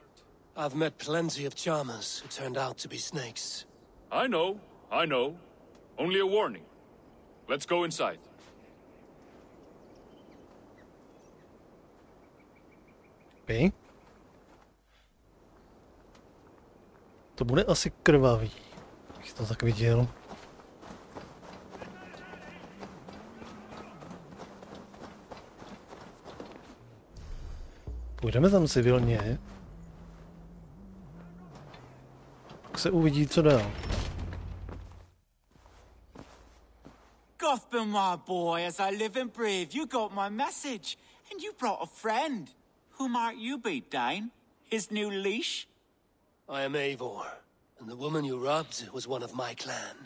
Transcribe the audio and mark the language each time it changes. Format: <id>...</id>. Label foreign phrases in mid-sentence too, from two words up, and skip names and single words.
<en>I've met plenty of charmers who turned out to be snakes. I know. Only a warning. Let's go inside. Okay.</en> <cs>To bude asi krvavý, jak to tak viděl. Půjdeme tam civilně. Pak se uvidí, co dál.</cs> <en>Gotham, my boy, as I live and breathe, you got my message. And you brought a friend. Who might you be, Dane? His new leash? I am Eivor, and the woman you robbed was one of my clan.</en>